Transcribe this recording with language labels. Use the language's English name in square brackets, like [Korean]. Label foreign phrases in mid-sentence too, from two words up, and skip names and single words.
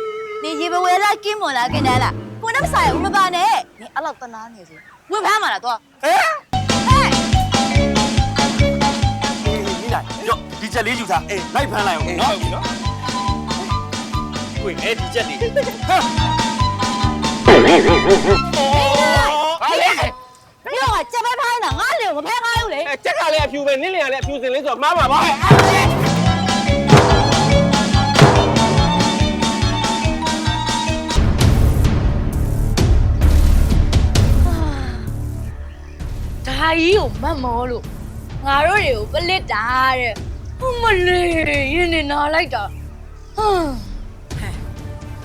[Burmese] နင်ရေပဝဲလာကင်းမွန်လာကင်းတယ်လားကိုနဲ့မဆိုင်ဘူးမပါနဲ့နင်အဲ့လောက်တနာနေစေဝင်ဖမ်းမှာလားတော့ဟဲ့ဟဲ့ မိလိုက်ရော့ဒီချက်လေးယူထားအေးလိုက်ဖမ်းလိုက်အောင် နော် နော် နော် ကိုအဲ့ဒီချက်လေး ဟာလေ [Chinese] 你让我这边拍呢，俺俩我拍俺有嘞。 [Burmese] အဲချက်ကလည်းအဖြူပဲနင်းလင်ကလည်းအဖြူစင်လေးဆိုတော့မှားမှာပါဟဲ့ ဒါကြီးကိုမတ်မောလို့ငါတို့တွေကိုပလစ်တာတဲ့ဟိုမလေးရင်းနေနာလိုက်တာဟမ်